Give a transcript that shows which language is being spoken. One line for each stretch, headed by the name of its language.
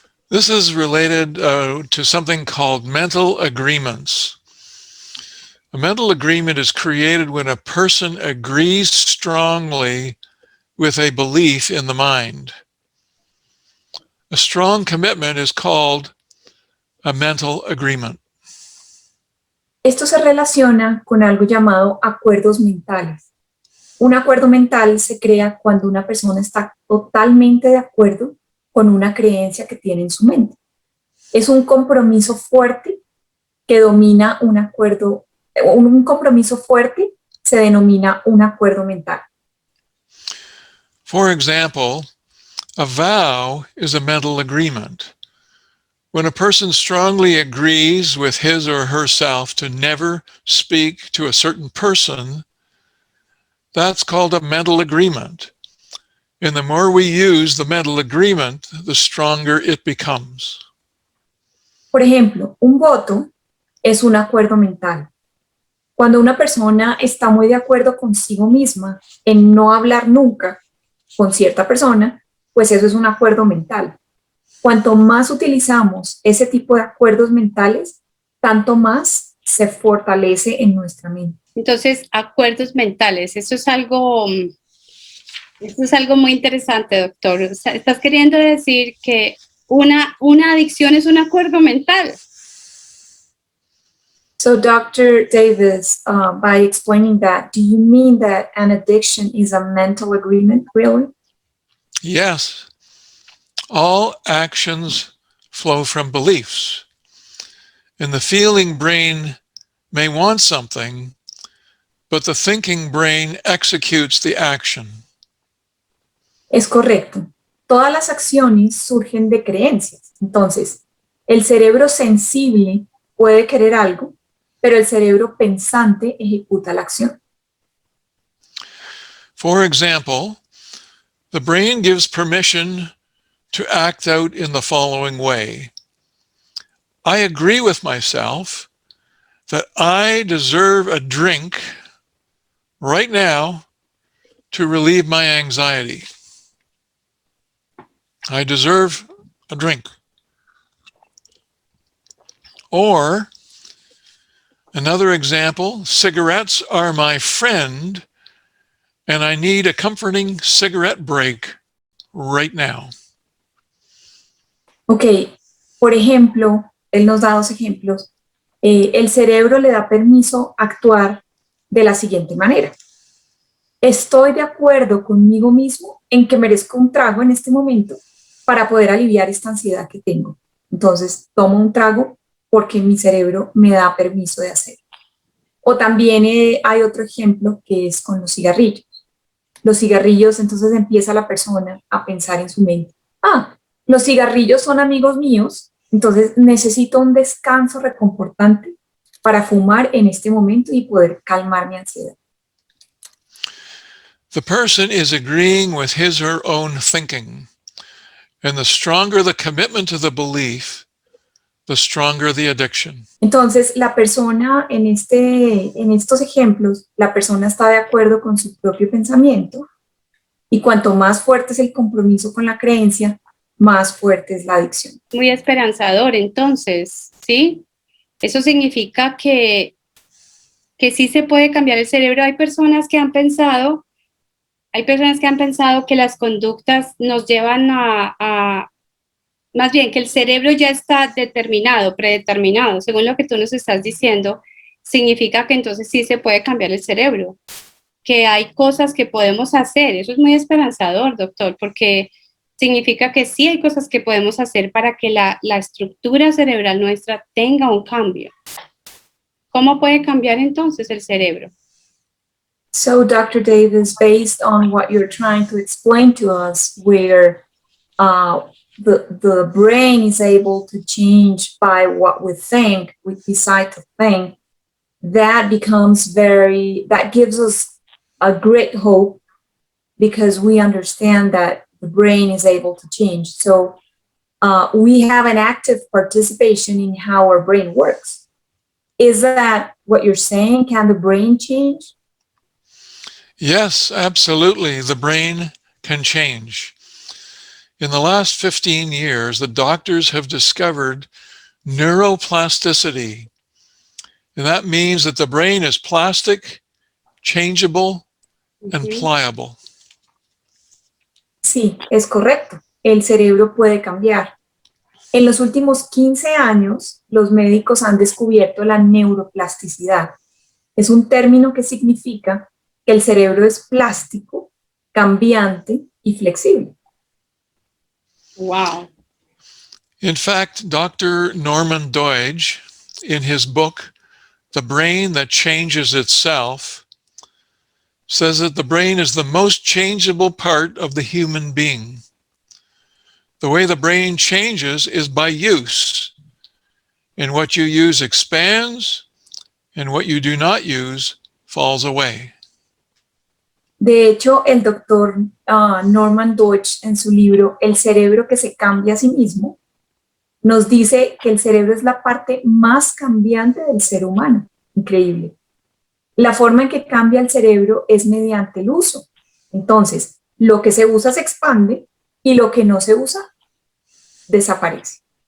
English: This is related to something called mental agreements. A mental agreement is created when a person agrees strongly with a belief in the mind. A strong commitment is called a mental agreement.
Spanish: Esto se relaciona con algo llamado acuerdos mentales. Un acuerdo mental se crea cuando una persona está totalmente de acuerdo con una creencia que tiene en su mente. Es un compromiso fuerte que domina un acuerdo. Un compromiso fuerte se denomina un acuerdo mental.
English: For example, a vow is a mental agreement. When a person strongly agrees with his or herself to never speak to a certain person, that's called a mental agreement. And the more we use the mental agreement, the stronger it becomes.
Spanish: Por ejemplo, un voto es un acuerdo mental. Cuando una persona está muy de acuerdo consigo misma en no hablar nunca con cierta persona, pues eso es un acuerdo mental. Cuanto más utilizamos ese tipo de acuerdos mentales, tanto más se fortalece en nuestra mente. Entonces, acuerdos mentales, eso es algo muy interesante, doctor. O sea, estás queriendo decir que una adicción es un acuerdo mental.
English: So, Dr. Davis, by explaining that, do you mean that an addiction is a mental agreement, really? Yes, all actions flow from beliefs. And the feeling brain may want something, but the thinking brain executes the action.
Spanish: Es correcto. Todas las acciones surgen de creencias. Entonces, el cerebro sensible puede querer algo, pero el cerebro pensante ejecuta la acción.
English: For example, the brain gives permission to act out in the following way. I agree with myself that I deserve a drink right now to relieve my anxiety. I deserve a drink. Or another example, cigarettes are my friend and I need a comforting cigarette break right now.
Spanish: Ok, por ejemplo, él nos da dos ejemplos. El cerebro le da permiso actuar de la siguiente manera. Estoy de acuerdo conmigo mismo en que merezco un trago en este momento para poder aliviar esta ansiedad que tengo. Entonces, tomo un trago porque mi cerebro me da permiso de hacerlo. O también hay otro ejemplo que es con los cigarrillos. Los cigarrillos, entonces empieza la persona a pensar en su mente, los cigarrillos son amigos míos, entonces necesito un descanso reconfortante para fumar en este momento y poder calmar mi ansiedad.
English: The person is agreeing with his or her own thinking. And the stronger the commitment to the belief, the stronger the addiction.
Spanish: Entonces, la persona en estos ejemplos, la persona está de acuerdo con su propio pensamiento y cuanto más fuerte es el compromiso con la creencia, más fuerte es la adicción. Muy esperanzador, entonces, ¿sí? Eso significa que sí se puede cambiar el cerebro. Hay personas que han pensado que las conductas nos llevan más bien que el cerebro ya está predeterminado, según lo que tú nos estás diciendo, significa que entonces sí se puede cambiar el cerebro, que hay cosas que podemos hacer. Eso es muy esperanzador, doctor, porque significa que sí hay cosas que podemos hacer para que la estructura cerebral nuestra tenga un cambio. ¿Cómo puede cambiar entonces el cerebro?
English: So, Dr. Davis, based on what you're trying to explain to us, where the brain is able to change by what we think, we decide to think, that gives us a great hope because we understand that the brain is able to change. So we have an active participation in how our brain works. Is that what you're saying? Can the brain change? Yes, absolutely. The brain can change. In the last 15 years, the doctors have discovered neuroplasticity. And that means that the brain is plastic, changeable, and pliable.
Spanish: Sí, es correcto. El cerebro puede cambiar. En los últimos 15 años, los médicos han descubierto la neuroplasticidad. Es un término que significa que el cerebro es plástico, cambiante y flexible. Wow.
English: In fact, Dr. Norman Doidge, in his book, The Brain That Changes Itself, says that the brain is the most changeable part of the human being. The way the brain changes is by use. And what you use expands, and what you do not use falls away.
Spanish: De hecho, el doctor Norman Deutsch, en su libro El cerebro que se cambia a sí mismo, nos dice que el cerebro es la parte más cambiante del ser humano. Increíble. La forma en que cambia el cerebro es mediante el uso. Entonces, lo que se usa se expande y lo que no se usa desaparece.